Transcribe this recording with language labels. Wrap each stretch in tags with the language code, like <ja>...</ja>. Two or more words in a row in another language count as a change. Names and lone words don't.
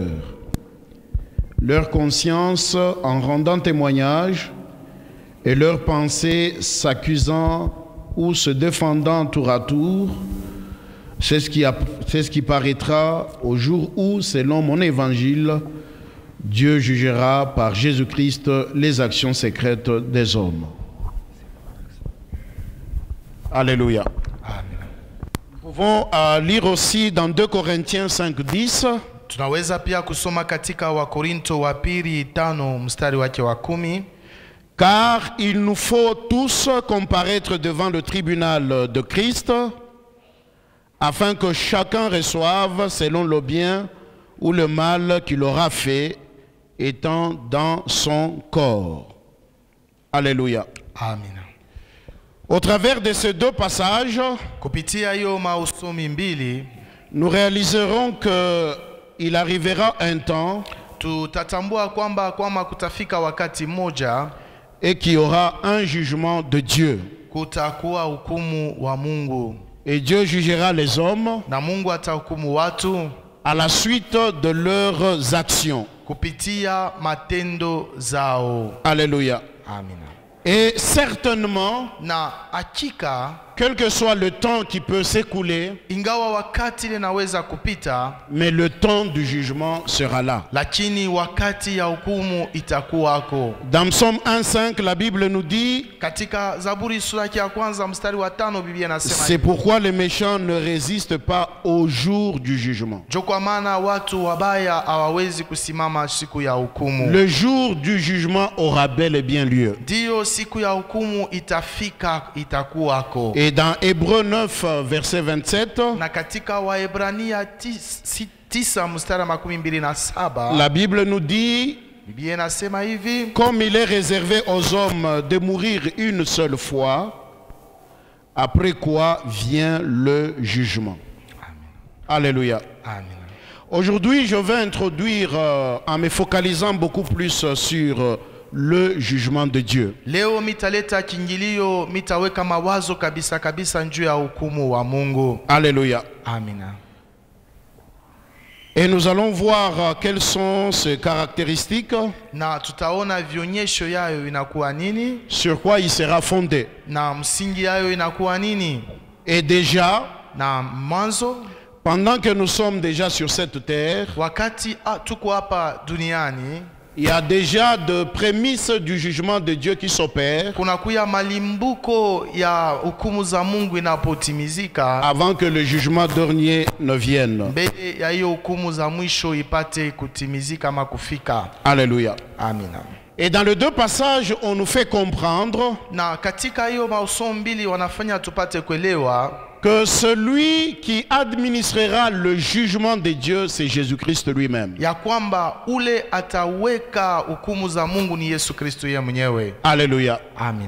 <fr>Leur conscience en rendant témoignage et leurs pensées s'accusant ou se défendant tour à tour, c'est ce qui paraîtra au jour où, selon mon évangile, Dieu jugera par Jésus-Christ les actions secrètes des hommes. Alléluia. Nous pouvons lire aussi dans 2 Corinthiens 5, 10.</fr> <sw>Tunaweza pia kusoma katika Wakorinto wa pili 5 mstari wake wa 10.</sw> <fr>Car il nous faut tous comparaître devant le tribunal de Christ, afin que chacun reçoive selon le bien ou le mal qu'il aura fait, étant dans son corps. Alléluia. Amen. Au travers de ces 2 passages, nous réaliserons que il arrivera un temps</fr> <sw>tutatambua kwamba kutafika wakati mmoja</sw> <fr>et qu'il y aura un jugement de Dieu.</fr> <sw>kutakuwa hukumu wa Mungu.</sw> <fr>Et Dieu jugera les hommes</fr> <sw>Na Mungu atahukumu watu</sw> <fr>à la suite de leurs actions.</fr> <sw>kupitia matendo zao.</sw> <fr>Alléluia.</fr> <sw>Amina.</sw> <fr>Et certainement,</fr> <sw>Na hakika</sw> <fr>quel que soit le temps qui peut s'écouler,</fr> <sw>ingawa wakati linaweza kupita,</sw> <fr>mais le temps du jugement sera là.</fr> <sw>lakini wakati ya hukumu itakuwako.</sw> <fr>Dans Psaume 1:5, la Bible nous dit:</fr> <sw>Katika Zaburi sura ya kwanza mstari wa 5 Biblia inasema,</sw> <fr>c'est pourquoi les méchants ne résistent pas au jour du jugement.</fr> <sw>jo kwa maana watu wabaya hawawezi kusimama siku ya hukumu.</sw> <fr>Le jour du jugement aura bel et bien lieu.</fr> <sw>Ndio siku ya hukumu itafika, itakuwako.</sw> <fr>Et dans Hébreux 9, verset 27,</fr> <sw>Na katika Waebrania 9 mstari 27</sw> <fr>la Bible nous dit:</fr> <sw>Biblia inasema hivi,</sw> <fr>comme il est réservé aux hommes de mourir une seule fois, après quoi vient le jugement. Alléluia. Amen. Aujourd'hui, je vais introduire, en me focalisant beaucoup plus sur le jugement de Dieu.</fr> <sw>Leo mitaleta kingilio, mitaweka mawazo kabisa njuu ya hukumu wa Mungu.</sw> <fr>Alléluia.</fr> <sw>Amina.</sw> <fr>Et nous allons voir quelles sont ces caractéristiques,</fr> <sw>Na tutaona vionyesho yayo inakuwa nini,</sw> <fr>sur quoi il sera fondé.</fr> <sw>na msingi yayo inakuwa nini.</sw> <fr>Et déjà,</fr> <sw>Na mwanzo,</sw> <fr>pendant que nous sommes déjà sur cette terre,</fr> <sw>wakati tuko hapa duniani,</sw> <fr>il y a déjà de prémices du jugement de Dieu qui s'opèrent</fr> <sw>kunakuya malimbuko ya hukumu za Mungu inapotimizika,</sw> <fr>avant que le jugement dernier ne vienne.</fr> <sw>mbele ya hiyo hukumu za mwisho ipate kutimizika ama kufika.</sw> <fr>Alléluia.</fr> <sw>Amina.</sw> <fr>Et dans les deux passages, on nous fait comprendre</fr> <sw>Na katika hiyo masomo mbili wanafanya tupate kuelewa</sw> <fr>que celui qui administrera le jugement de Dieu, c'est Jésus-Christ lui-même.</fr> <sw>ya kwamba ule ataweka hukumu za Mungu ni Yesu Kristo yeye mwenyewe.</sw> <fr>Alléluia.</fr> <sw>Amina.</sw>